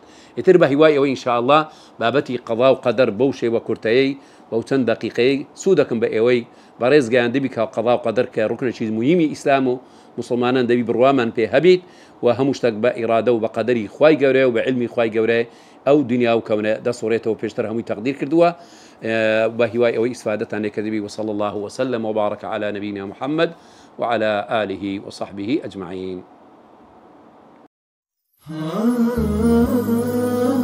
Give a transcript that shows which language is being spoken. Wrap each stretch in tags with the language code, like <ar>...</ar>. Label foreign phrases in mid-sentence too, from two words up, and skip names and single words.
<ckb>ئیتر بە هیوای ئەوەی ئینشاءالله بابەتی قەضا و قەدەر بەو شێوە کورتەیەی بەو چەند دەقیقەیە سوود دەکەم بە ئێوەی بەڕێز گەیاندەبی کە قەضا و قەدەر کە ڕوکنێکی مهمی ئیسلام و مسلمانان دەبی بڕوامان پێ هەبیت و هەموو شتێک بە ئیرادە و بە قەدەری خوای گەورەیە و بە علمی خوای گەورەیە ئەو دنیا و کەونە دەسوڕێتەوە پێشتر هەمووی تەقدیر کردووە بە هیوای ئەوەی ئیسفادەتان لێکردبی</ckb> <ar>وصلى الله وسلم وبارك على نبينا محمد وعلى آله وصحبه أجمعين.</ar>